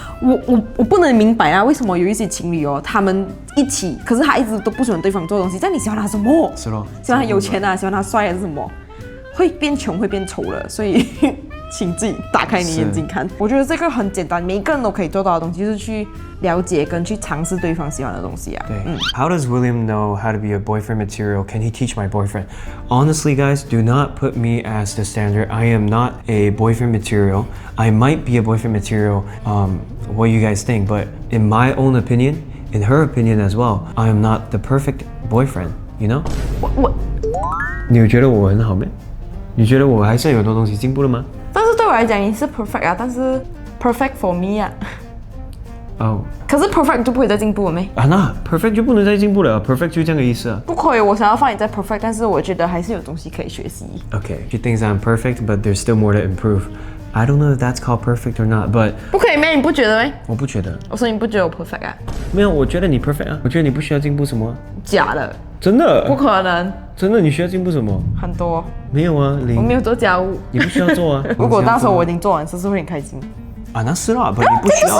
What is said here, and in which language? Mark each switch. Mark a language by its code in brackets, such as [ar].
[zh] 我不能明白啊，为什么有一些情侣哦，他们一起，可是他一直都不喜欢对方做的东西，但你喜欢他什么？是咯，喜欢他有钱啊，喜欢他帅还是什么？会变穷会变丑了，所以请自己打开你眼睛看。我觉得这个很简单，每一个人都可以做到的东西，就是去了解跟去尝试对方喜欢的东西啊。对， [en] How does William know how to be a boyfriend material? Can he teach my boyfriend? Honestly, guys, do not put me as the standard. I am not a boyfriend material. I might be a boyfriend material. What you guys think? But in my own opinion, in her opinion as well, I am not the perfect boyfriend. You know? [zh] 你有觉得我很好没？你觉得我还是有很多东西进步了吗？但是对我来讲，你是 perfect 啊，但是 [en] perfect for me [zh] 啊。哦。可是 perfect 就不会再进步了没？啊，那 perfect 就不能再进步了 ，perfect 就这样的意思啊。不可以，我想要放你在 perfect， 但是我觉得还是有东西可以学习。 [en] Okay, she thinks I'm perfect, but there's still more to improve. I don't know if that's called perfect or not, but [zh] 不可以咩？你不觉得咩？我不觉得。我说你不觉得我 perfect 啊？没有，我觉得你 perfect 啊。我觉得你不需要进步什么。假的。真的？不可能。真的，你需要进步什么？很多。没有啊，零。我没有做家务。你不需要做啊。如果到时候我已经做完，是不是会很开心？啊，那是啦，不，你不需要。